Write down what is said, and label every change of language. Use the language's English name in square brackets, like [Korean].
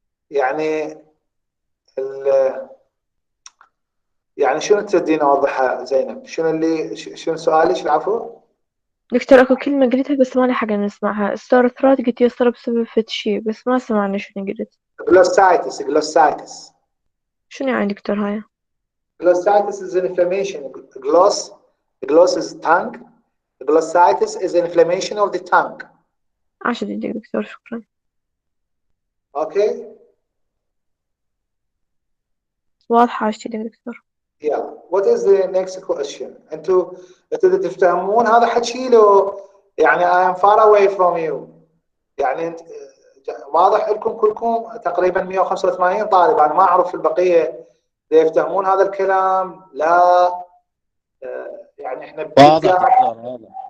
[Arabic] يعني يعني شنو تردين اوضحها زينب؟ شنو سؤالك العفو؟ دكتور اكو كلمة قلتها بس ما لحقنا نسمعها. ستار ثروت قلت يصير بسبب فد شي بس ما سمعنا شنو قلت. [English] glossitis. شنو يعني doctor هاي؟ Glossitis is an inflammation. Gloss is tongue. Glossitis is inflammation of the tongue. [Arabic] عاشت يديك دكتور، شكرا. [English] Okay. [Arabic] واضحة عاشت يديك دكتور. [English] Yeah. What is the next question? [Arabic] انتوا تفتهمون هذا حكي له يعني [English] I am far away from you. [Arabic] يعني واضح لكم كلكم تقريبا 185 طالب، انا ما اعرف البقيه يفتهمون هذا الكلام لا يعني احنا واضح دكتور واضح.